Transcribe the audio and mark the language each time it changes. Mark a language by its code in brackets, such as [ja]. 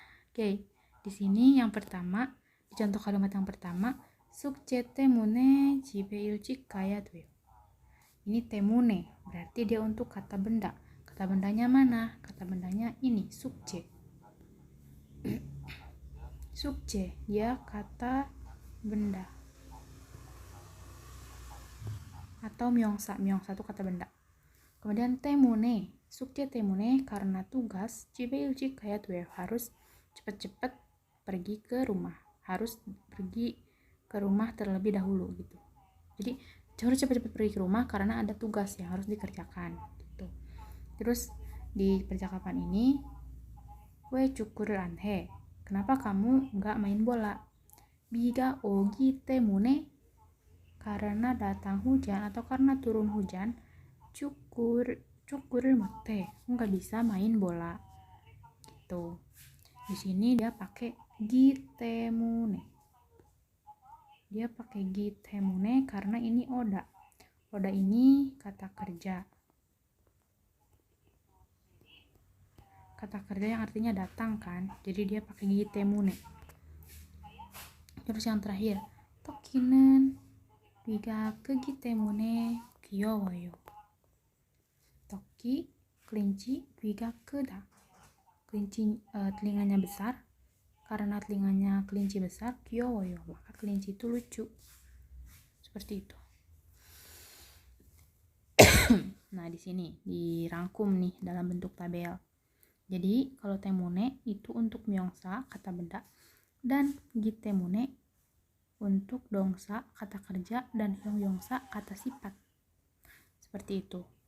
[id] Oke, di sini yang pertama, di contoh kalimat yang pertama, [ko] 숙제 때문에 집에 일찍 가야 돼요. [id] Ini temune, berarti dia untuk kata benda. Kata bendanya mana? Kata bendanya ini, 숙제. 숙제, dia kata benda. Atau myeongsa itu kata benda. Kemudian temune, [ko] 숙제 때문에 [id] karena tugas, [ko] 집에 일찍 가야 돼요. [id] Harus cepat-cepat pergi ke rumah. Harus pergi ke rumah terlebih dahulu gitu. Jadi harus cepat-cepat pergi ke rumah karena ada tugas yang harus dikerjakan gitu. Terus di percakapan ini, [ko] 왜 축구를 안 해? [id] Kenapa kamu nggak main bola? [ko] 비가 오기 때문에 [id] karena datang hujan atau karena turun hujan, [ko] 축구를 못해. [id] Nggak bisa main bola. Gitu. Di sini dia pakai gitemune. Dia pakai gitemune karena ini oda. Oda ini kata kerja. Kata kerja yang artinya datang kan. Jadi dia pakai gitemune. Terus yang terakhir, toki는 [ko] 귀가 크기 때문에 귀여워요. 토끼, [id] kelinci, [ko] 귀가 크다. [id] Kelinci telinganya besar. Karena telinganya kelinci besar, [ko] 귀여워요. [id] Maka kelinci itu lucu. Seperti itu. Nah, di sini dirangkum nih dalam bentuk tabel. Jadi, kalau temune itu untuk myeongsa, kata benda, dan gitemune untuk dongsa, kata kerja, dan hyongyongsa, kata sifat. Seperti itu.